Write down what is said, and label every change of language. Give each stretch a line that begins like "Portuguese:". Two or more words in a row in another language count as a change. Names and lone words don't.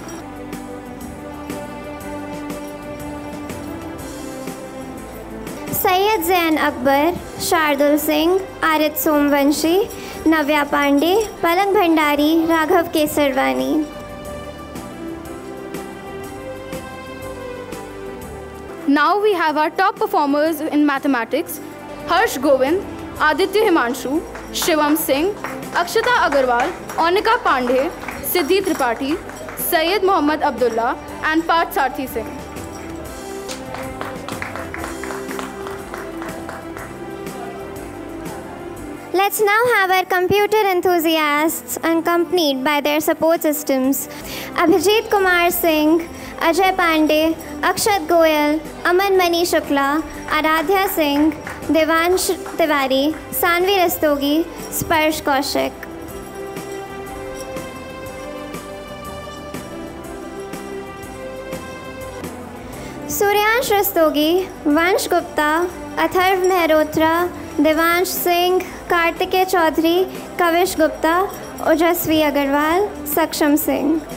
English: Syed Zain Akbar, Shardul Singh, Arit Somvanshi, Navya Pandey, Palang Bhandari, Raghav Kesarwani. Now we have our top performers in mathematics: Harsh Govind, Aditya Himanshu, Shivam Singh, Akshata Agarwal, Onika Pandey, Siddhi Tripathi, Syed Mohammad Abdullah, and Parth Sarthi Singh. Let's now have our computer enthusiasts accompanied by their support systems. Abhijit Kumar Singh, Ajay Pandey, Akshat Goyal, Aman Mani Shukla, Aradhya Singh, Devansh Tiwari, Sanvi Rastogi, Sparsh Kaushik. Suryansh Rastogi, Vansh Gupta, Atharv Mehrotra, Devansh Singh, Kartike Chaudhary, Kavish Gupta, Ojasvi Agarwal, Saksham Singh.